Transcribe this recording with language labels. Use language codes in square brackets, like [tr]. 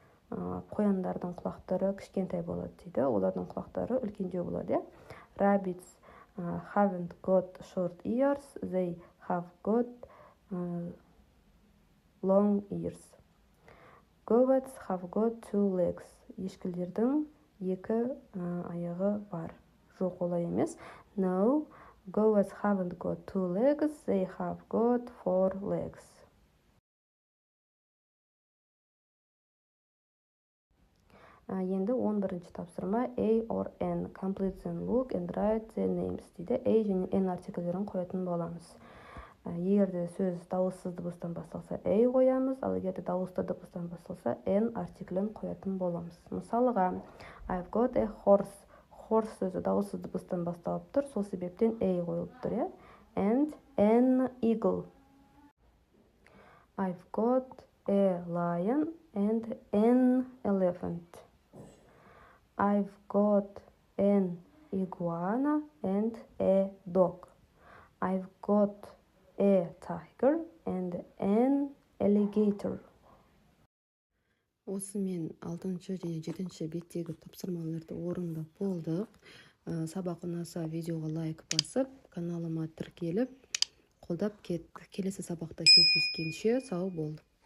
[kk] Қояндардың құлақтары кішкентай болады дейді. Олардың құлақтары үлкендеу болады. [en] Rabbits haven't got short ears, they have got long ears. Goats have got two legs. [kk] Ешкілердің екі аяғы бар. Жоқ, олай емес. [en] No, goats haven't got two legs, they have got four legs. [kk] Енді 11-ші тапсырма [en] A or N. Complete and look and write the names дейді. [kk] A және N артиклерін қоятын боламыз. Егерде сөз дауыссыз дыбыстан басталса A қоямыз, ал егерде дауысты дыбыстан басталса N артиклін қоятын боламыз. [en] Мысалыға, I've got a horse. [kk] Horse сөзі дауыссыз дыбыстан басталып тұр, сол себептен A қойылып тұр. [en] And an eagle. I've got a lion and an elephant. I've got an iguana and a dog. I've got a tiger and an alligator. [kk] Осымен 6-шы және 7-ші беттегі тапсырмаларды орындап болдық. Сабақ ұнаса видеоға лайк басып, каналыма тіркеліп, қолдап кет. Келесі сабақта кездескенше сау бол.